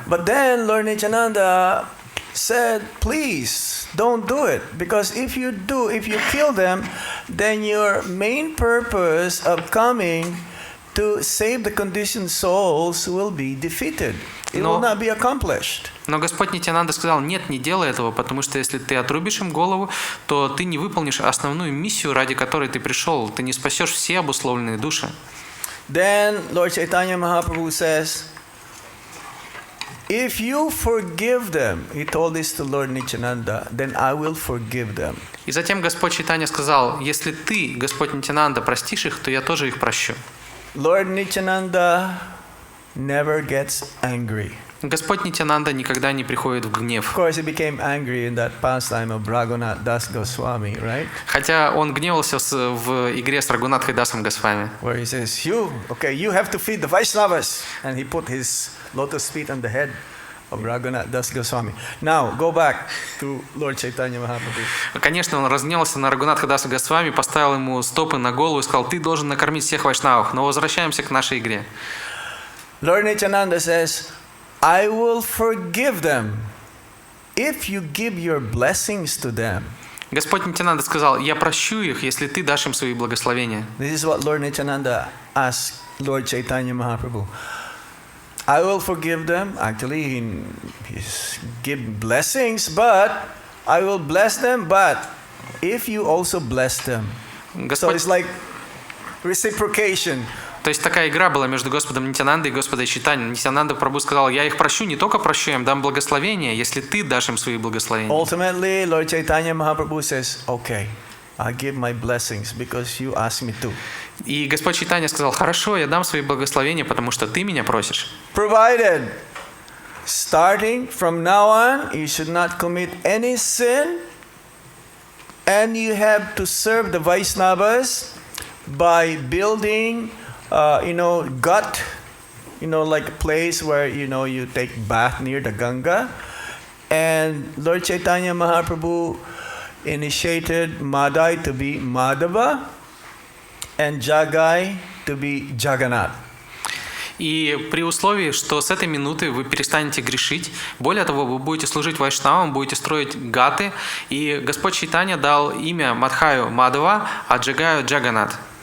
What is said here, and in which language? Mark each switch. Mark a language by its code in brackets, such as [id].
[en] But then Lord Nityananda said, please don't do it, because if you kill them, then your main purpose of coming to save the conditioned souls will be defeated. It will not be accomplished. [ru] Но Господь Нитянанда сказал, нет, не делай этого, потому что если ты отрубишь им голову, то ты не выполнишь основную миссию, ради которой ты пришел. Ты не спасешь все обусловленные души. [en] Then Lord Chaitanya Mahaprabhu says, if you forgive them, he told this to Lord Nityananda, then I will forgive them. [ru] И затем Господь Чайтанья сказал, если ты, Господь Нитянанда, простишь их, то я тоже их прощу. [en] Lord Nityananda never gets angry. [ru] Господь Нитянанда никогда не приходит в гнев. [en] Of course, he became angry in that pastime of Raghunath Das Goswami, right? [ru] Хотя он гневался в игре с Рагунатхой Дасом Госвами. [en] Where he says, you have to feed the Vaishnavas, and he put his lotus feet on the head of Raghunath Das Goswami. Now, go back to Lord Chaitanya Mahaprabhu. [ru] Конечно, он разгневался на Рагунатха Даса Госвами, поставил ему стопы на голову и сказал, ты должен накормить всех вайшнавов. Но возвращаемся к нашей игре. [en] Lord Nityananda says, I will forgive them if you give your blessings to them. [ru] Господь Нитянанда сказал, я прощу их, если ты дашь им свои благословения. [en] This is what Lord Nityananda asked Lord Chaitanya Mahaprabhu. I will forgive them. Actually, he give blessings, but I will bless them, but if you also bless them. So it's like reciprocation. [ru] То есть такая игра была между Господом Нитянандой и Господом Чайтаньей. Нитянанда Прабху сказал, я их прощу, не только прощу, я им дам благословения, если ты дашь им свои благословения. [en] Ultimately, Lord Chaitanya Mahaprabhu says, okay, I give my blessings because you asked me to. [ru] И Господь Чайтанья сказал, хорошо, я дам свои благословения, потому что ты меня просишь. [en] Provided, starting from now on, you should not commit any sin, and you have to serve the Vaishnavas by building gut, like a place where, you take bath near the Ganga. And Lord Chaitanya Mahaprabhu initiated Madai to be Madhava and Jagai to be Jagannath. [ru] И при условии, что с этой минуты вы перестанете грешить, более того, вы будете служить вайшнавам, будете строить гаты, и Господь Чайтанья дал имя Мадхаю Мадхава, а Джагаю Джаганнат.